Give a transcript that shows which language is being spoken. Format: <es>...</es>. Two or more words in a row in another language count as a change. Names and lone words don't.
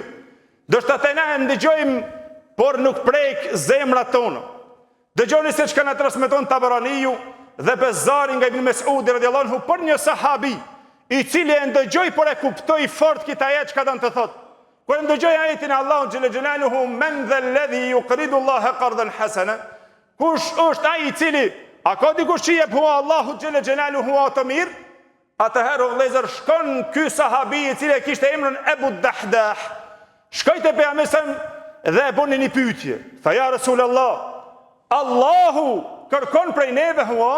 <sq>Do të thotë na e ndëgjojmë, por nuk prek zemrat tona. Dëgjoni se çka na transmeton Tabaraniu dhe Bezari nga Ibn Mesudi</sq> <ar>رضي الله عنه</ar> <sq>për një sahabi i cili e ndëgjoi por e kuptoi fort këtë ajet çka don të thotë. Kur e ndëgjoi ajetin e Allahut</sq> <ar>جل جلاله من ذا الذي يقرض الله قرضا حسنا,</ar> <sq>kush është ai i cili a ka dikush që jep hua Allahu</sq> <ar>جل جلاله</ar> <sq>atë mirë? Atëherë vëllezër, shkon ky sahabi i cili kishte emrin Ebu Dahdah, shkoi te pejgamberi dhe e boni një pyetje. Tha</sq> <ar>يا رسول الله,</ar> <sq>Allahu kërkon prej neve hua?</sq>